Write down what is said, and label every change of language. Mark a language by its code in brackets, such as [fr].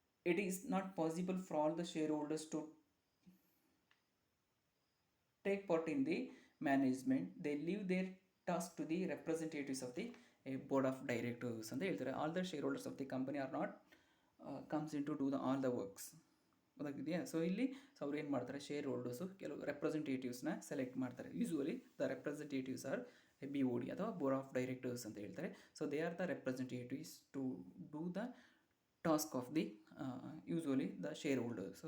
[en] It is not possible for all the shareholders to take part in the management. They leave their task to the representatives of the board of directors [kn] ಅಂತ ಹೇಳ್ತಾರೆ. [en] All the shareholders of the company are not comes into do all the works. [kn] ಗೊತ್ತಾಗಿದೆಯಾ? So ಇಲ್ಲಿ ಅವ್ರು ಏನು ಮಾಡ್ತಾರೆ, share holders ಕೆಲವು ರೆಪ್ರೆಸೆಂಟೇಟಿವ್ಸ್ನ select ಮಾಡ್ತಾರೆ. [en] usually the representatives are BOD ಅಥವಾ board of directors [kn] ಅಂತ ಹೇಳ್ತಾರೆ. [en] So they are the representatives to do the task of the usually the shareholders.